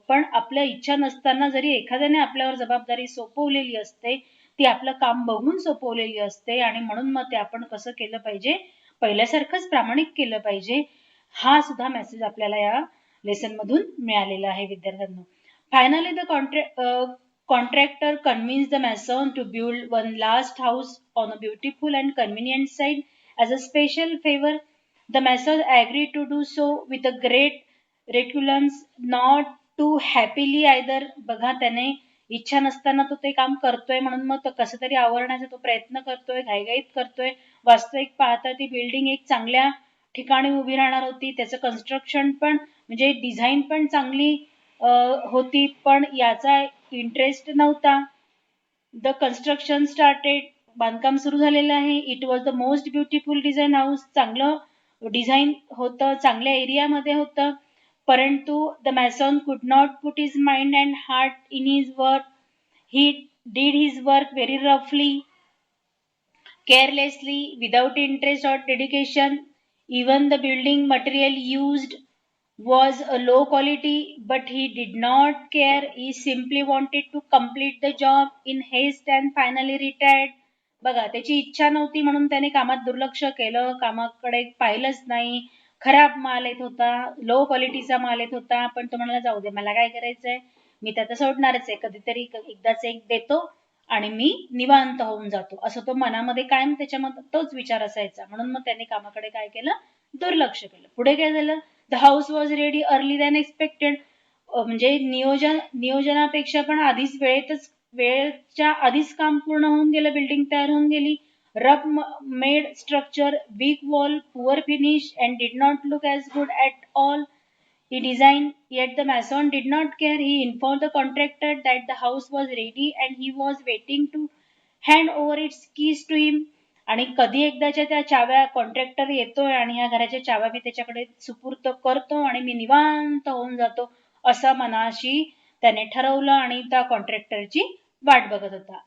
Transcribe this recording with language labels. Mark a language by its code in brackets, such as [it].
[mr] पण आपल्या इच्छा नसताना जरी एखाद्याने आपल्यावर जबाबदारी सोपवलेली असते, ती आपलं काम बघून सोपवलेली असते आणि म्हणून मग ते आपण कसं केलं पाहिजे, पहिल्यासारखंच प्रामाणिक केलं पाहिजे. हा सुद्धा मेसेज आपल्याला या लेसन मधून मिळालेला आहे विद्यार्थ्यांनो. [en] Finally the contractor convinced the mason to build one last house on a beautiful and convenient site as a special favor. The mason agreed to do so with a great reluctance, not too happily either. [mr] बघा, त्याने इच्छा नसताना तो ते काम करतोय म्हणून मग तो कसं तरी आवरण्याचा तो प्रयत्न करतोय, घाईघाईत करतोय. वास्तविक पाहता ती बिल्डिंग एक चांगल्या ठिकाणी उभी राहणार होती, त्याचं कन्स्ट्रक्शन पण म्हणजे डिझाईन पण चांगली होती, पण याचा इंटरेस्ट नव्हता. [en] the construction started, [mr] बांधकाम सुरू झालेलं आहे. [en] it was the most beautiful design house, [mr] चांगलं डिझाईन होतं, चांगल्या एरियामध्ये होतं. परंतु [en] The mason could not put his mind and heart in his work. He did his work very roughly, carelessly, without interest or dedication. Even the building material used was a low quality, but he did not care. He simply wanted to complete the job in haste and finally retired. [mr] बघा, त्याची इच्छा नव्हती म्हणून त्याने कामात दुर्लक्ष केलं, कामाकडे पाहिलंच नाही. खराब माल येत होता, लो क्वालिटीचा माल येत होता, पण तो म्हणाला जाऊ दे, मला काय करायचंय, मी त्याचं सोडणारच आहे, कधीतरी एकदाच एक देतो आणि मी निवांत होऊन जातो, असं तो मनामध्ये कायम त्याच्यामध्ये तोच विचार असायचा. म्हणून मग त्याने कामाकडे काय केलं, दुर्लक्ष केलं. पुढे काय झालं, [en] The house was ready early than expected. [mr] म्हणजे नियोजनापेक्षा पण वेळेच्या आधीच काम पूर्ण होऊन गेलं, बिल्डिंग तयार होऊन गेली. [en] rough made structure, weak wall, poor finish, and did not look as good at all. He designed, yet the mason did not care. He informed the contractor that the house was ready and he was waiting to hand over its keys to him. [mr] आणि कधी एकदाच्या त्या चाव्या contractor येतोय आणि या घराच्या चाव्या मी त्याच्याकडे सुपूर्त करतो आणि मी निवांत होऊन जातो असं मनाशी त्याने ठरवलं आणि त्या कॉन्ट्रॅक्टरची वाट बघत होता.